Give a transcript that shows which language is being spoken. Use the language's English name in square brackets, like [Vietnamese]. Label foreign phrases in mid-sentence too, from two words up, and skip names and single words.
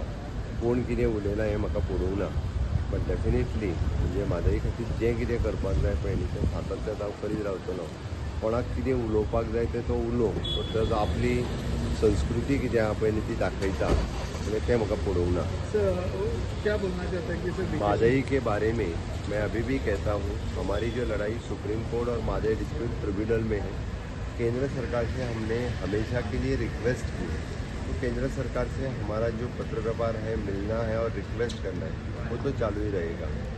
[Konkani] कोण कितें उलयलां हें म्हाका पडूंक ना, [English] but definitely [Konkani] म्हणजे म्हादई खातीर जें कितें करपाक जाय पळय न्ही तें सातत्यान हांव करीत रावतलो. कोणाक कितें उलोवपाक जाय तें तो उलोव, बट तो आपली संस्कृती कितें आहा पळय न्ही ती दाखयता, म्हणजे तें म्हाका पडूंक ना. [Hindi] क्या बोलना चाहता है कि सर म्हादई के बारे में मैं अभी भी कहता हूँ, हमारी जो लड़ाई सुप्रीम कोर्ट और म्हादई डिस्प्यूट ट्रिब्यूनल में है, केंद्र सरकार से हमने हमेशा के लिए रिक्वेस्ट की है. तो केंद्र सरकार से हमारा जो पत्र व्यवहार है, मिलना है और रिक्वेस्ट करना है, वो तो चालू ही रहेगा.